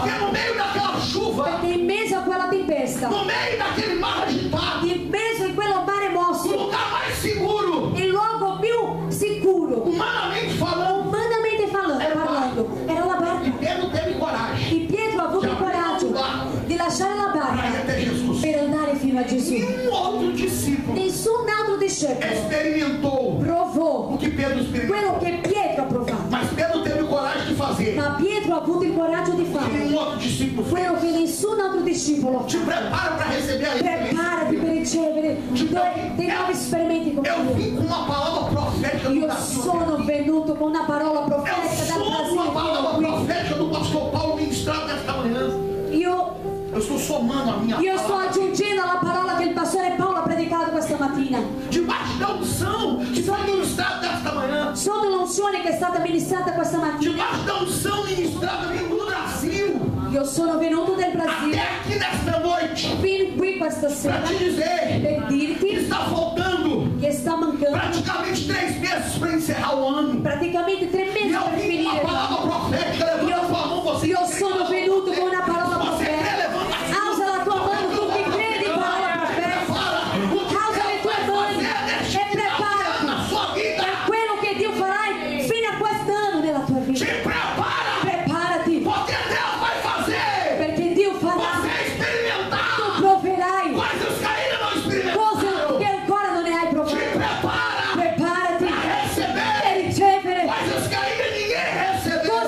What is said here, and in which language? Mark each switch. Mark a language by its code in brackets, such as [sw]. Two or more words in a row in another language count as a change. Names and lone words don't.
[pt] Porque [it] fatto. [pt] no meio daquela chuva, [it] Perché in mezzo a quella tempesta, [pt] no meio daquele mar agitado, [it] in mezzo a quello mare [pt] o [it] mosso, [pt] lugar mais seguro, [it] il luogo più sicuro, [pt] humanamente falando, [it] umanamente parlando, era la barca. [pt] Pedro teve coragem [it] E Pietro ha avuto il coraggio di lasciare la [pt] para ir [it] barca [pt] até Jesus. [it] per andare fino a Gesù. [pt] Nenhum outro discípulo [it] Nessun altro discepolo [pt] experimentou [it] provò [pt] o que Pedro experimentou. [it] quello che Pietro ha provato, [pt] Mas Pedro teve coragem de fazer [it] ma Pietro ha avuto il coraggio di [pt] o que [it] fare [pt] nenhum outro discípulo fez. [it] quello che nessun altro discepolo [pt] Te [it] fa. [pt] prepara para receber a [it] Preparati per ricevere dei nuovi esperimenti con [pt] Eu [it] Dio. [pt] vim com uma palavra profética do [it] Io [pt] Brasil. [it] sono venuto con una parola [pt] Eu [it] profetica dal [pt] sou uma [it] Brasile [pt] palavra [it] fino qui. [pt] profética do pastor Paulo ministrado nesta manhã. Eu estou somando a minha [it] Io sto [pt] palavra. [it] aggiungendo la parola che il pastore Paolo ha predicato questa mattina. [pt] Debaixo da unção que foi ministrada nesta manhã. [it] Sotto l'unzione che è stata ministrata questa mattina. [pt] Debaixo da unção ministrada vindo do Brasil. [it] Io sono venuto dal [pt] Até [it] Brasile [pt] aqui nesta noite. [it] fin qui questa [pt] Para [it] sera [pt] te dizer [it] per [pt] que [it] dirti [pt] está faltando [it] che sta mancando [pt] praticamente 3 meses para encerrar o ano. [it] praticamente 3 [pt] E [it] mesi [pt] eu [it] per [pt] vim com [it] finire [pt] uma palavra [it] l'anno. [pt] profética. Levanta a sua mão, você. [it] Io sono venuto con una parola [pt] Você crê, [it] profetica. [pt] levanta a sua [it] Alza la tua mano, tu che credi in parola profetica. Alza le tue mani e preparati [pt] na sua vida. [it] per quello che Dio farà fino a quest'anno nella tua [pt] Te [it] vita. [pt] prepara. [it] Preparati [pt] Porque Deus vai fazer [it] perché Dio farà. [pt] você experimentar [it] Tu proverai [pt] coisas que ainda não [it] cose [pt] experimentaram. [it] che ancora non ne hai [pt] Te [it] provato. [pt] prepara [it] Preparati [pt] para [it] per [pt] receber [it] ricevere [pt] coisas que ainda ninguém recebeu.